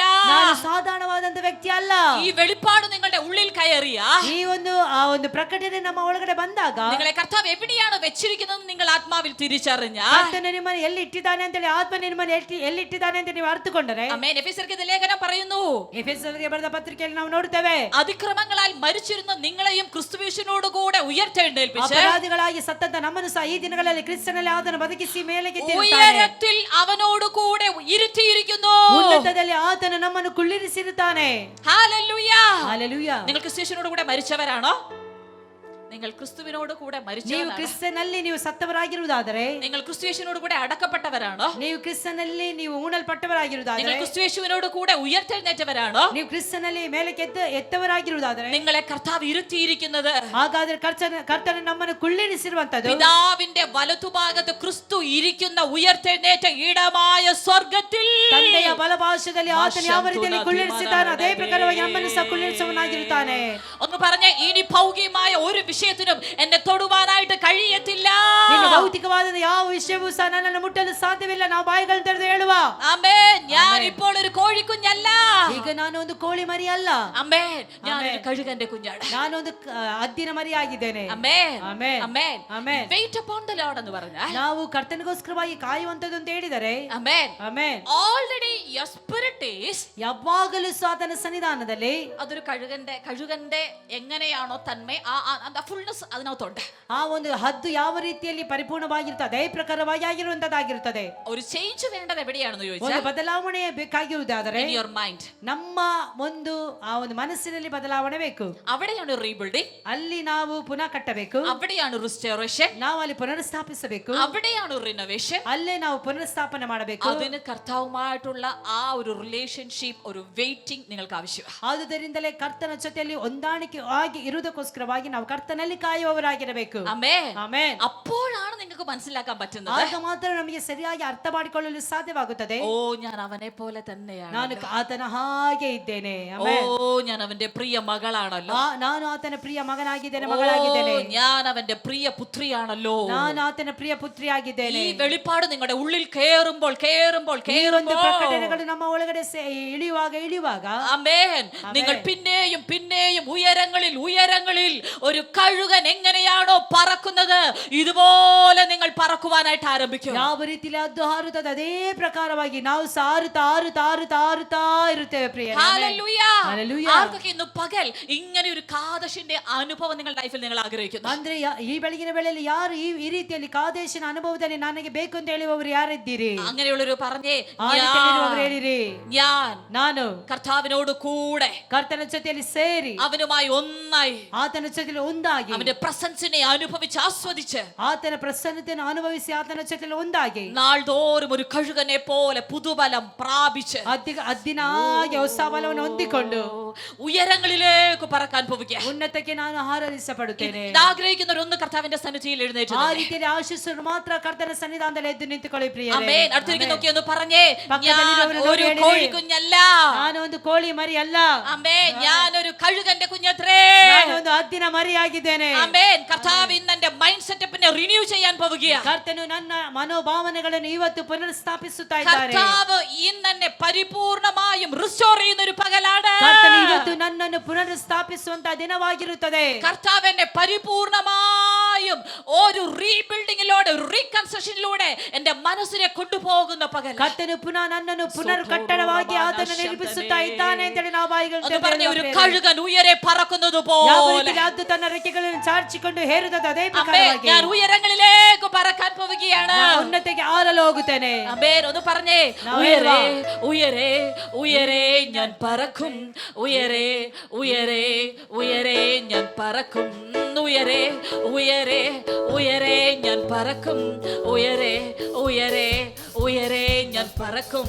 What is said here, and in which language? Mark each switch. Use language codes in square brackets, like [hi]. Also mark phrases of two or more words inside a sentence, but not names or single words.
[kn] ನಾನು ಸಾಧಾರಣವಾದಂತ ವ್ಯಕ್ತಿ ಅಲ್ಲ. [ml] ഈ വെളിപ്പാട് നിങ്ങളുടെ ഉള്ളിൽ കയറിയ, [kn] ಆ ಒಂದು ಪ್ರಕಟಣೆ ನಮ್ಮ ಒಳಗಡೆ ಬಂದಾಗ, [ml] നിങ്ങളെ കർത്താവ് എവിടെയാണ് വെച്ചിരിക്കുന്നത് നിങ്ങൾ ആത്മാവിൽ തിരിച്ചറിഞ്ഞ, [kn] ಕರ್ತನು ನಿಮ್ಮನ್ನು ಎಲ್ಲಿ ಇಟ್ಟಿದ್ದಾನೆ ಅಂತ ಹೇಳಿ, ಆತ್ಮ ನಿಮ್ಮನ್ನು ಎಲ್ಲಿ ಇಟ್ಟಿದ್ದಾನೆ ಅಂತ ನೀವು ಅರ್ಥಕೊಂಡರೆ, [ml] ആമേൻ, എഫെസ്യർക്ക് ലേഖനം പറയുന്നു, [kn] ಎಫೆಸರಿಗೆ ಬರೆದ ಪತ್ರಿಕೆಯಲ್ಲಿ ನಾವು ನೋಡುತ್ತೇವೆ, [ml] അതിക്രമങ്ങളാൽ മരിച്ചിരുന്ന നിങ്ങളെയും ക്രിസ്തുയേശുവിനോട് കൂടെ ഉയർത്തെഴുന്നേൽപ്പിച്ച് [kn] ಅಪರಾಧಿಗಳಾಗಿ ಸತ್ತಂತ ನಮ್ಮನ್ನು ಸಹ ಈ ದಿನಗಳಲ್ಲಿ ಕ್ರಿಸ್ತನಲ್ಲಿ ಆತನು ಬದುಕಿಸಿ ಮೇಲೆಗೆ [ml] ഉയരത്തിൽ അവനോട് കൂടെ ഇരുത്തിയിരിക്കുന്നു. [kn] ಉನ್ನತದಲ್ಲಿ ಆತನು ನಮ್ಮನ್ನು ಕುಳ್ಳಿರಿಸಿರುತ್ತಾನೆ. [ml] ഹല്ലേലൂയ. [kn] ಹಲ್ಲೆಲೂಯ. [ml] നിങ്ങൾ ക്രിസ്തുയേശുവിനോട് കൂടെ മരിച്ചവരാണോ? നിങ്ങൾ ക്രിസ്തുവിനോട് കൂടെ [kn] ನೀವು [ml] മരിച്ചവരാണോ? [kn] ಕ್ರಿಸ್ತನಲ್ಲಿ ನೀವು ಸತ್ತವರಾಗಿರುವುದಾದರೆ, [ml] നിങ്ങൾ ക്രിസ്തുയേശുവിനോട് കൂടെ അടക്കപ്പെട്ടവരാണോ? [kn] ನೀವು ಕ್ರಿಸ್ತನಲ್ಲಿ ನೀವು ಊಣಲ್ಪಟ್ಟವರಾಗಿರುವುದಾದರೆ, [ml] നിങ്ങൾ ക്രിസ്തുയേശുവിനോട് കൂടെ ഉയർത്തെഴുന്നേറ്റവരാണോ? [kn] ನೀವು ಕ್ರಿಸ್ತನಲ್ಲಿ ಮೇಲಕ್ಕೆ ಎತ್ತವರಾಗಿರುವುದಾದರೆ, [ml] നിങ്ങളെ കർത്താവ് ഇരുത്തിയിരിക്കുന്നത് [kn] ಹಾಗಾದ್ರೆ ಕರ್ತನು ನಮ್ಮನ್ನು ಕುಳ್ಳಿರಿಸಿರುವಂತದ್ದು [ml] പിതാവിന്റെ വലതുഭാഗത്ത് ക്രിസ്തു ഇരിക്കുന്ന ഉയർത്തെഴുന്നേറ്റ ഇടമായ സ്വർഗത്തിൽ. [kn] ತಂದೆಯ ಬಲಭಾಷದಲ್ಲಿ ಆತನು ಯಾವ ರೀತಿಯಲ್ಲಿ ಕುಳ್ಳಿರಿಸಿದ್ದಾನೆ ಅದೇ ಪ್ರಕಾರವಾಗಿ ನಮ್ಮನ್ನು ಸಹ ಕುಳ್ಳಿರಿಸುವನಾಗಿರುತ್ತಾನೆ. [ml] ഒന്ന് പറഞ്ഞ, ഇനി ഭൗതികമായ ഒരു വിഷയത്തിനും എന്നെ തൊടുവാനായിട്ട് കഴിയത്തില്ല. [kn] ಇನ್ನು ಭೌತಿಕವಾದ ಯಾವ ವಿಷಯವೂ ಸಹ ನನ್ನನ್ನು ಮುಟ್ಟಲು ಸಾಧ್ಯವಿಲ್ಲ. ನಾವು ಬಾಯಿಗಳನ್ನು ತೆರೆದು ಹೇಳುವ, [ml] ആമേൻ, ഞാൻ ഇപ്പോൾ ഒരു കോഴിക്കുഞ്ഞല്ല. [kn] ಈಗ ನಾನು ಒಂದು ಕೋಳಿ ಮರಿ ಅಲ್ಲ, [ml] ആമേൻ, ഞാൻ ഒരു കഴുകന്റെ കുഞ്ഞാണ്. [kn] ನಾನೊಂದು ಹದ್ದಿನ ಮರಿಯಾಗಿದ್ದೇನೆ. [ml] ആമേൻ, [kn] ಆಮೆನ್. [ml] ആമേൻ, [kn] ಆಮೆನ್. [en] wait upon the Lord [ml] എന്ന് പറഞ്ഞാൽ, [kn] ನಾವು ಕರ್ತನಿಗೋಸ್ಕರವಾಗಿ ಕಾಯುವಂತದ್ದು ಅಂತ ಹೇಳಿದರೆ, [ml] ആമേൻ, [kn] ಆಮೆನ್, [en] already your spirit is, [kn] ಯಾವಾಗಲೂ ಸಾತನ ಸನ್ನಿಧಾನದಲ್ಲಿ [ml] അതൊരു കഴുകന്റെ എങ്ങനെയാണോ തന്മ ആ ഫുൾനെസ് അതിനകത്തുണ്ട്. [kn] ಆ ಒಂದು ಹದ್ದು ಯಾವ ರೀತಿಯಲ್ಲಿ ಪರಿಪೂರ್ಣವಾಗಿರುತ್ತದೆ ಅದೇ ಪ್ರಕಾರವಾಗಿ ಆಗಿರುವಂತದ್ದಾಗಿರುತ್ತದೆ. [ml] ഒരു ചേഞ്ച് വേണ്ടത് എവിടെയാണെന്ന് [kn] ಒಂದು [ml] ചോദിച്ചാൽ, [kn] ಬದಲಾವಣೆ ಬೇಕಾಗಿರುವುದಾದರೆ [en] in your mind, [kn] ನಮ್ಮ ಆ ಒಂದು ಮನಸ್ಸಿನಲ್ಲಿ ಬದಲಾವಣೆ ಬೇಕು. [ml] അവിടെയാണ് റീബിൽഡിംഗ്, [kn] ಅಲ್ಲಿ ನಾವು ಪುನಃ ಕಟ್ಟಬೇಕು, [ml] അവിടെയാണ് റിസ്റ്റോറേഷൻ, [kn] ನಾವು ಅಲ್ಲಿ ಪುನರ್ಸ್ಥಾಪಿಸಬೇಕು, [ml] അവിടെയാണ് റിനോവേഷൻ. [kn] ಅಲ್ಲೇ ನಾವು ಪುನರ್ಸ್ಥಾಪನೆ ಮಾಡಬೇಕು. [ml] അതിന് കർത്താവുമായിട്ടുള്ള ആ ഒരു റിലേഷൻഷിപ്പ്, ഒരു വെയിറ്റിംഗ് നിങ്ങൾക്ക് ആവശ്യമാണ്. [kn] ಆದುದರಿಂದಲೇ ಕರ್ತನ ಜೊತೆಯಲ್ಲಿ ಹೊಂದಾಣಿಕೆ ಆಗಿ ಇರುವುದಕ್ಕೋಸ್ಕರವಾಗಿ ನಾವು ಕರ್ತನಲ್ಲಿ ಕಾಯುವವರಾಗಿರಬೇಕು. [ml] ആമേൻ. [kn] ಆಮೆನ್. [ml] അപ്പോഴാണ് നിങ്ങൾക്ക് മനസ്സിലാക്കാൻ പറ്റുന്നത്? [kn] ಆಗ ಮಾತ್ರ ನಮಗೆ ಸರಿಯಾಗಿ ಅರ್ಥ ಮಾಡಿಕೊಳ್ಳಲು ಸಾಧ್ಯವಾಗುತ್ತದೆ. [ml] ഓ ഞാൻ അവനെ പോലെ തന്നെയാണ്. [kn] ನಾನು ಆತನ ಹಾಗೆ ಇದ್ದೇನೆ. [ml] ഓ ഞാൻ അവന്റെ പ്രിയ മകളാണല്ലോ. [kn] ನಾನು ಆತನ ಪ್ರಿಯ ಮಗನಾಗಿದ್ದೇನೆ, ಮಗಳಾಗಿದ್ದೇನೆ. [ml] ഞാൻ അവന്റെ പ്രിയ പുത്രിയാണല്ലോ. [kn] ನಾನು ಆತನ ಪ್ರಿಯ ಪುತ್ರಿಯಾಗಿದ್ದೇನೆ. [ml] ഈ വെളിപ്പാട് നിങ്ങളുടെ ഉള്ളിൽ കേറുമ്പോൾ [kn] ಪ್ರಕಟಣೆಗಳು ನಮ್ಮ ಒಳಗಡೆ ಇಳಿಯುವಾಗ [ml] ആമേൻ, നിങ്ങൾ പിന്നെയും പിന്നെയും ഉയരങ്ങളിൽ ഒരു കഴുകൻ എങ്ങനെയാണോ പറക്കുന്നത് ഇതുപോലെ നിങ്ങൾ പറക്കുവാനായിട്ട് ആരംഭിക്കും. [kn] ಯಾವ ರೀತಿಯಲ್ಲಿ ಅದು ಹಾರುತ್ತದೆ ಅದೇ ಪ್ರಕಾರವಾಗಿ ನಾವು ಸಾರುತ್ತಾ ಇರುತ್ತೇವೆ ಪ್ರಿಯರೇ. [ml] ഹല്ലേലൂയ. ആർക്കൊക്കെ ഇന്ന് പകൽ ഇങ്ങനെ ഒരു കാദശിന്റെ അനുഭവം നിങ്ങളുടെ ലൈഫിൽ നിങ്ങൾ ആഗ്രഹിക്കുന്നു? [kn] ಅಂದ್ರೆ ಈ ಬೆಳಗಿನ ವೇಳೆಯಲ್ಲಿ ಯಾರು ಈ ರೀತಿಯಲ್ಲಿ ಕಾದೇಶಿನ ಅನುಭವದಲ್ಲಿ ನನಗೆ ಬೇಕು ಅಂತ ಹೇಳುವವರು ಯಾರಿದ್ದೀರಿ? [ml] അങ്ങനെയുള്ളൊരു പറഞ്ഞേ, [kn] ಹೇಳಿರಿ, ನಾನು [ml] കർത്താവിനോട് കൂടെ, [kn] ಕರ್ತನ ಜೊತೆಯಲ್ಲಿ ಸೇರಿ, [ml] അവനുമായി ഒന്നായി, [kn] ಆತನ ಜೊತೆಯಲ್ಲಿ ಒಂದಾಗಿ, [ml] അവന്റെ പ്രസൻസിനെ അനുഭവിച്ച് ആസ്വദിച്ച്, [kn] ಆತನ ಪ್ರಸನ್ನತೆಯನ್ನು ಅನುಭವಿಸಿ ಆತನ ಜೊತೆಯಲ್ಲಿ ಒಂದಾಗಿ [ml] നാൾതോറും ഒരു കഴുകനെ പോലെ പുതുബലം പ്രാപിച്ച് [kn] ಅದ್ದಿನಾಗಿ ಹೊಸ ಬಲವನ್ನು ಹೊಂದಿಕೊಂಡು [ml] ഉയരങ്ങളിലേക്ക് പറക്കാൻ പോവുക. [kn] ಉನ್ನತಕ್ಕೆ ನಾನು ಹಾರೈಸಪಡುತ್ತೇನೆ. [ml] ആഗ്രഹിക്കുന്നവരൊന്ന് കർത്താവിന്റെ സന്നിധിയിൽ എഴുന്നേറ്റ് [kn] ಆ ರೀತಿಯಲ್ಲಿ ಆಶಿಸುವರು ಮಾತ್ರ ಕರ್ತನ ಸನ್ನಿಧಾನದಲ್ಲಿ ಎದ್ದು ನಿಂತುಕೊಳ್ಳಿ ಪ್ರಿಯರೇ. [ml] ആമേൻ. അടുത്തിരിക്കുന്ന നോക്കി ഒന്ന് പറഞ്ഞേ, ഒരു കോഴിക്കുഞ്ഞല്ല, [kn] ನಾನು ಒಂದು ಕೋಳಿ ಮರಿ ಅಲ್ಲ. [ml] ആമേൻ. ഞാനൊരു കഴുകന്റെ കുഞ്ഞത്രേ, [kn] ನಾನು ಒಂದು ಹದ್ದಿನ ಮರಿಯಾಗಿದ್ದೇನೆ. [ml] ആമേൻ. കർത്താവ് ഇന്ന് എന്റെ [en] mind setup [ml] റിന്യൂ ചെയ്യാൻ പോവുകയാണ്. [kn] ಕರ್ತನು ನನ್ನ ಮನೋಭಾವನೆಗಳನ್ನು ಇವತ್ತು ಪುನರ್ಸ್ಥಾಪಿಸುತ್ತಾ ಇದ್ದಾರೆ. [ml] കർത്താവ് ഇന്ന് എന്നെ പരിപൂർണമായും റിസ്റ്റോർ ചെയ്യുന്ന ഒരു പകലാണ്. [kn] ಕರ್ತನು ಇವತ್ತು ನನ್ನನ್ನು ಪುನರ್ಸ್ಥಾಪಿಸುವಂತ ದಿನವಾಗಿರುತ್ತದೆ. [ml] കർത്താവ് എന്നെ പരിപൂർണമായും ഒരു റീബിൽഡിംഗിലൂടെ, റീകൺസ്ട്രക്ഷനിലൂടെ എന്റെ മനസ്സിനെ കൊണ്ടുപോകുന്ന പകൽ. [kn] ಕರ್ತನು ಪುನಃ ನನ್ನನ್ನು ಪುನರ್ ಕಟ್ಟಡವಾಗಿ ಆತನು ನಿರ್ಮಿಸುತ್ತಾ ಇದ್ದಾನೆ ಅಂತ ಹೇಳಿ ನಾವು ಬಾಯಿಗಳು [ml] പറഞ്ഞ ഒരു കഴുകൻ ഉയരെ പറക്കുന്നത് പോലെ [kn] ಅದು ತನ್ನ ರೆಕ್ಕೆಗಳನ್ನು ಚಾಚಿಕೊಂಡು ಹೇರುತ್ತದೆ ಅದೇ ಪ್ರಕಾರವಾಗಿ [ml] ഞാൻ ഉയരങ്ങളിലേക്ക് പറക്കാൻ പോവുകയാണ്. [kn] ഉന്നതಕ್ಕೆ ಹಾರಲು ಹೋಗುತ್ತೇನೆ. [ml] ആമേൻ. ഒന്ന് പറഞ്ഞേ, ഉയരെ ഉയരെ ഉയരെ ഞാൻ പറക്കും, ഉയരെ ഉയരെ ഉയരെ ഞാൻ പറക്കും, ഉയരെ ഉയരെ ഉയരെ ഞാൻ പറക്കും, ഉയരെ ഉയരെ ഉയരെ ഞാൻ പറക്കും.